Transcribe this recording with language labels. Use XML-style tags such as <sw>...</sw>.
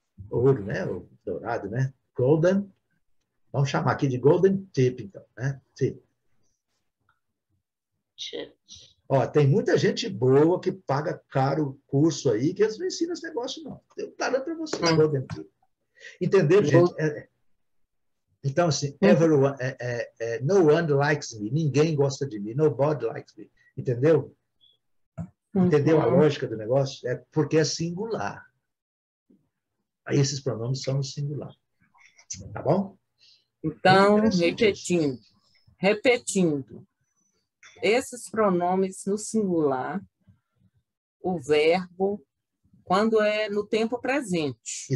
<pt>Ouro, né? O dourado, né? Golden. Vamos chamar aqui de golden tip, então, né? Tip. Ó, tem muita gente boa que paga caro o curso aí, que eles não ensinam esse negócio, não. Eu estou dando para vocês, golden tip. Entenderam, gente? Então, assim,</pt> <en>everyone, no one likes me.</en> <pt>Ninguém gosta de mim.</pt> <en>Nobody likes me.</en> <pt>Entendeu? Entendeu a lógica do negócio? É porque é singular. Aí esses pronomes são no singular. Tá bom? Então, repetindo. Esses pronomes no singular, o verbo, quando é no tempo presente.</pt>